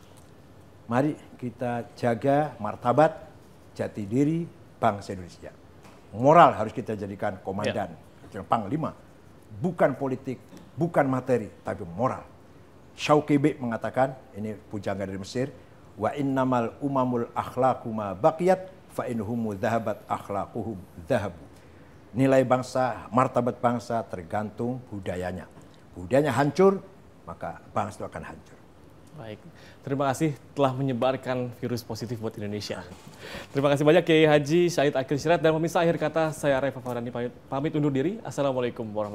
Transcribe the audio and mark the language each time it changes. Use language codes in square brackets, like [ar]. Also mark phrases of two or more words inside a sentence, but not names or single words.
[id] Mari kita jaga martabat, jati diri bangsa Indonesia. Moral harus kita jadikan komandan, panglima. Bukan politik, bukan materi, tapi moral. Syauqibi mengatakan, ini pujangga dari Mesir, [ar] وإنما الأمم الأخلاق ما بقيت فإن هم ذهبت أخلاقهم ذهبوا. [id] Nilai bangsa, martabat bangsa tergantung budayanya. Budayanya hancur, maka bangsa itu akan hancur. Baik, terima kasih telah menyebarkan virus positif buat Indonesia. Terima kasih banyak Kiai Haji Said Akil Siraj, dan pemirsa, akhir kata saya Reva Fardani pamit undur diri.